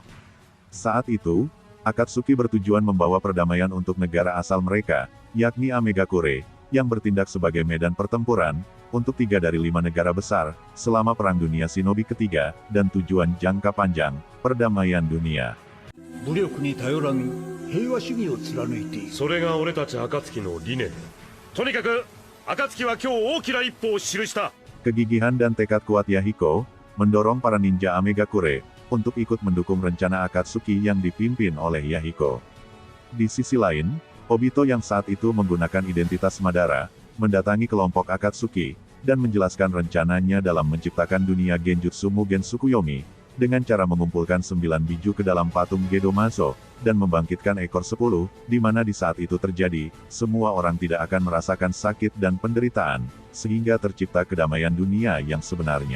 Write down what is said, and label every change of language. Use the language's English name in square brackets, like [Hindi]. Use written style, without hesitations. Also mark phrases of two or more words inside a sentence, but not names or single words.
[Indonesian] Saat itu, Akatsuki bertujuan membawa perdamaian untuk negara asal mereka, yakni Amegakure, yang bertindak sebagai medan pertempuran, untuk 3 dari 5 negara besar, selama Perang Dunia Shinobi ketiga, dan tujuan jangka panjang, perdamaian dunia. [Japanese] 武力に頼らぬ平和主義を貫いている。それが俺たち暁の理念。とにかく暁は今日大きな一歩を記した。 [Indonesian] Kegigihan dan tekad kuat Yahiko, mendorong para ninja Amegakure, untuk ikut mendukung rencana Akatsuki yang dipimpin oleh Yahiko. Di sisi lain, Obito yang saat itu menggunakan identitas Madara, mendatangi kelompok Akatsuki, dan menjelaskan rencananya dalam menciptakan dunia Genjutsu Mugen Tsukuyomi, dengan cara mengumpulkan 9 biju ke dalam patung Gedomazo, dan membangkitkan ekor 10, di mana di saat itu terjadi, semua orang tidak akan merasakan sakit dan penderitaan, sehingga tercipta kedamaian dunia yang sebenarnya.